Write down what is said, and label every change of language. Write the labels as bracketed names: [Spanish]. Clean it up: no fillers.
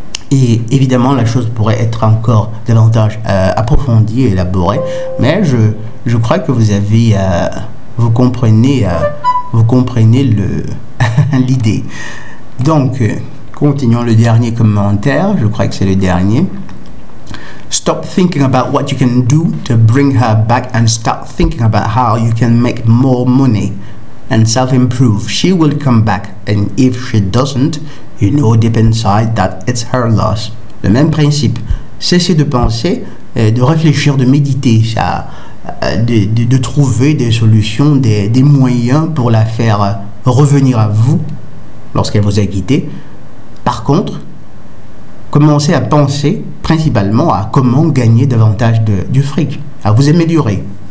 [French] Et évidemment, la chose pourrait être encore davantage approfondie et élaborée, mais je crois que vous comprenez l'idée. Donc, continuons le dernier commentaire, je crois que c'est le dernier. [English] Stop thinking about what you can do to bring her back and start thinking about how you can make more money and self-improve. She will come back, and if she doesn't, you know deep inside that it's her loss. [French] Le même principe. Cessez de penser, de réfléchir, de méditer, de trouver des solutions, des moyens pour la faire revenir à vous lorsqu'elle vous a quitté. Par contre, commencez à penser principalement à comment gagner davantage du fric, à vous améliorer.